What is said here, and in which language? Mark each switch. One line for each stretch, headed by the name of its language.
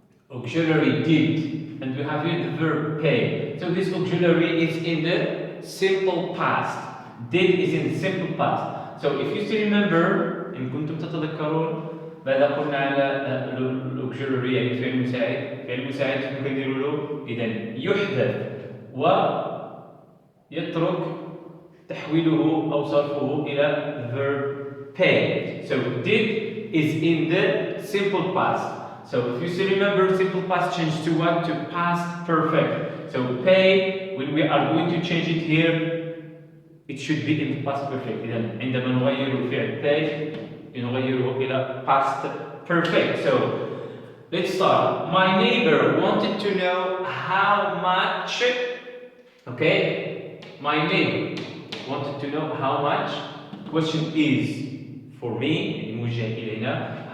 English: Auxiliary did, and we have here the verb pay. So this auxiliary is in the simple past. Did is in the simple past. So if you still remember,
Arabic: إن كنتم تتذكرون, ماذا قلنا على الاوكسيلري يعني الفعل المساعد؟ الفعل المساعد شنو كنديروا له؟ اذا يحذف ويترك تحويله او صرفه الى verb pay.
English: So did is in the simple past. So if you still remember, simple past changed to what? To past perfect. So pay, when we are going to change it here, it should be in the past perfect.
Arabic: إذا عندما نغير الفعل pay نغيره إلى past perfect.
English: So let's start. My neighbor wanted to know how much. Okay, my neighbor wanted to know how much. Question is for me,
Arabic: موجه إلينا.